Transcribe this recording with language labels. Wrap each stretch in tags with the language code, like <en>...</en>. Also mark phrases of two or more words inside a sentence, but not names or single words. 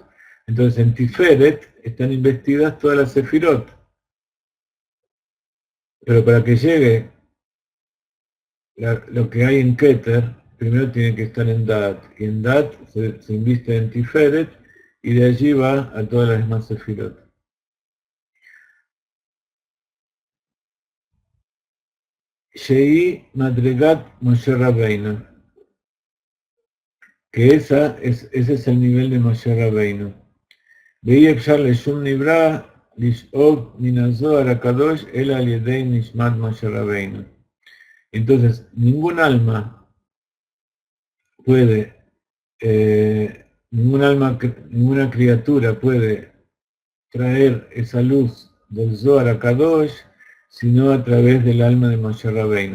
<es>Entonces en Tiferet están investidas todas las Sefirot, pero para que llegue lo que hay en Keter, primero tiene que estar en Dat, y en Dat se inviste en Tiferet, y de allí va a todas las demás Sefirot.</es> <he>שהיא מדרגת משה רבינו,</he> <es>que ese es el nivel de Moshe Rabbeinu.</es> <he>ואי אפשר לשום נברא לשאוב מהזוהר הקדוש אלא על ידי נשמת משה רבינו.</he> <es>Entonces, ningún alma puede, ninguna criatura puede traer esa luz del Zohar HaKadosh, sino a través del alma de Moshe Rabbeinu.</es>